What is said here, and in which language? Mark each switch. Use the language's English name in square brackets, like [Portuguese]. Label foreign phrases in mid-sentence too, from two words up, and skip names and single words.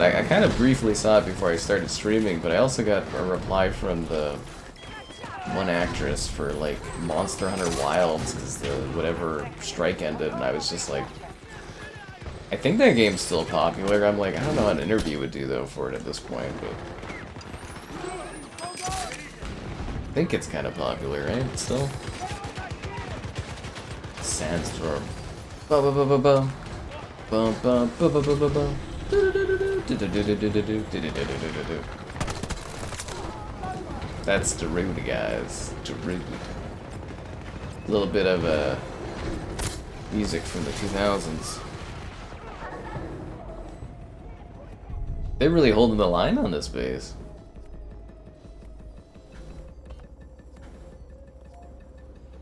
[English] I kind of briefly saw it before I started streaming, but I also got a reply from the one actress for like Monster Hunter Wilds because the whatever strike ended, and I was just like, I think that game's still popular. I'm like, I don't know how an interview would do though for it at this point, but I think it's kind of popular, right? Still. Sandstorm. Ba ba ba ba ba. Bum bum ba ba ba ba ba. That's Darude, guys. Darude. A little bit of music from the 2000s. They're really holding the line on this base.